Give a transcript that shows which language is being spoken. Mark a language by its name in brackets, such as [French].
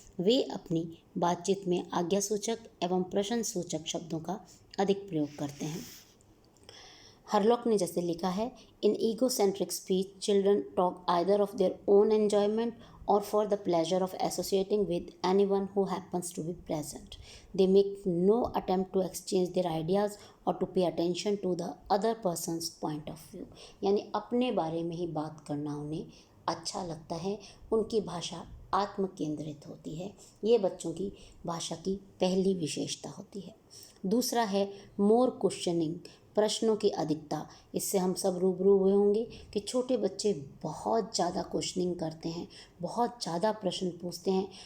[Hindi] वे अपनी बातचीत में आज्ञासूचक एवं प्रश्नसूचक शब्दों का अधिक प्रयोग करते हैं। हरलॉक ने जैसे लिखा है, [English] In egocentric speech children talk either of their own enjoyment or for the pleasure of associating with anyone who happens to be present. They make no attempt to exchange their ideas or to pay attention to the other person's point of view. [Hindi] यानी अपने बारे में ही बात करना उन्हें अच्छा लगता है। उनकी भाषा आत्म केंद्रित होती है। ये बच्चों की भाषा की पहली विशेषता होती है। दूसरा है मोर क्वेश्चनिंग, प्रश्नों की अधिकता। इससे हम सब रूबरू हुए होंगे कि छोटे बच्चे बहुत ज़्यादा क्वेश्चनिंग करते हैं, बहुत ज़्यादा प्रश्न पूछते हैं।